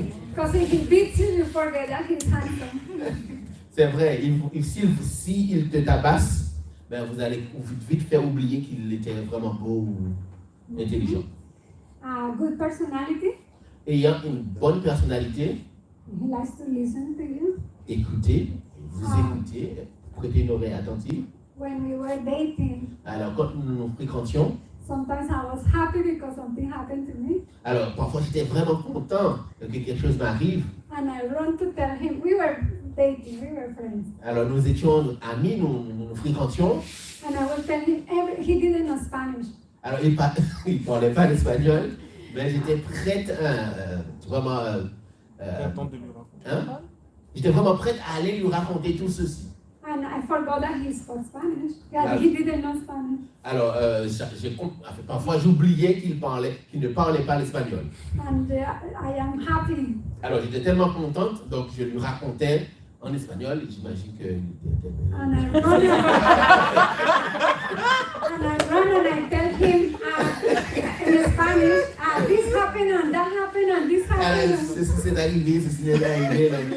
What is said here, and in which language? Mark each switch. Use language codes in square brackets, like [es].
[en] Because if he beats you, you forget that he's handsome. [fr] C'est vrai, s'il te tabasse, ben vous allez vite faire oublier qu'il était vraiment beau ou intelligent. [en] Good personality. [fr] Ayant une bonne personnalité, [en] He likes to listen to you. [fr] écoutez, vous écoutez, prêtez une oreille attentive. [en] When we were dating, [fr] Alors, quand nous nous fréquentions, [en] sometimes I was happy because something happened to me. [fr] alors parfois j'étais vraiment content que quelque chose m'arrive. [en] And I run to tell him, we were dating, we were friends. [fr] Alors, nous étions amis, nous fréquentions. [en] And I would tell him, he didn't know Spanish. [fr] Alors, il ne parlait pas l'espagnol, mais j'étais prête vraiment. Content de lui raconter. Hein? J'étais vraiment prête à aller lui raconter tout ceci. [en] And I forgot that he spoke Spanish. Yeah, Ah. he didn't know Spanish. [fr] Alors, parfois j'oubliais qu'il ne parlait pas l'espagnol. [en] And I am happy. [fr] Alors, j'étais tellement contente, donc je lui racontais en espagnol, et j'imagine que. [en] And I run and I tell him in Spanish, this happened and that happened and this happened. [fr] Ceci s'est arrivé, ceci n'est pas arrivé.